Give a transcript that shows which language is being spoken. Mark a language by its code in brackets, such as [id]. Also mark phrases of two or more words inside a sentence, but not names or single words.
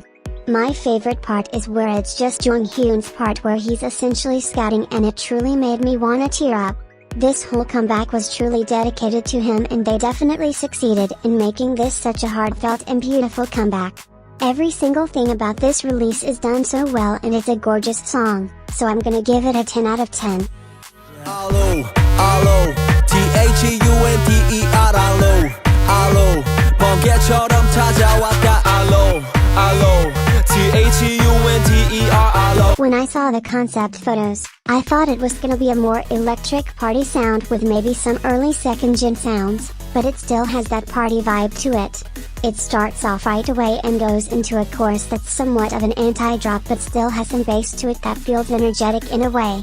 [en] My favorite part is where it's just Jonghyun's part where he's essentially scouting, and it truly made me wanna tear up. This whole comeback was truly dedicated to him and they definitely succeeded in making this such a heartfelt and beautiful comeback. Every single thing about this release is done so well and it's a gorgeous song, so I'm gonna give it a 10 out of 10. Allo, allo, THUNDER, allo, allo, [ko] 번개처럼 찾아왔다, [en] allo, allo, THUNDER, allo. When I saw the concept photos, I thought it was gonna be a more electric party sound with maybe some early second-gen sounds, but it still has that party vibe to it. It starts off right away and goes into a chorus that's somewhat of an anti-drop but still has some bass to it that feels energetic in a way.